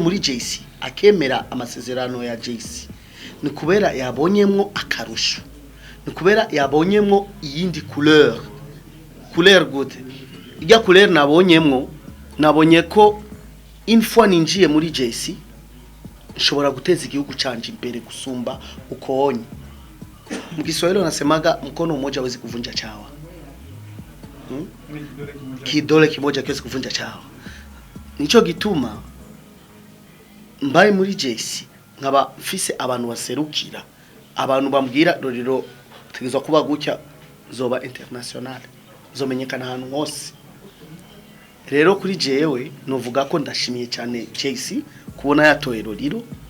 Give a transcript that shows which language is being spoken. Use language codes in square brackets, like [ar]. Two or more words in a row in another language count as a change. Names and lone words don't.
[rn] muri JC akemera amasezerano ya JC ni kubera yabonyemwo akarusho ni kubera yabonyemwo iyindi couleur gute ijya couleur nabonye ko [fr] une fois [rn] ninjiye muri JC nshobora guteza igihugu canje imbere gusumba ukonye mu Kiswahili [sw] wanasemaga mkono mmoja hawezi kuvunja chawa kidole kimoja kiwezi kuvunja chawa [rn] nico gituma mbaye muri JC nkaba mfise abantu baserukira abantu bambwira Loriro tegezwa kuba gutya zoba international zomenyekana ahantu hose rero kuri jewe novuga ko ndashimiye cyane JC kubona yatoye Loriro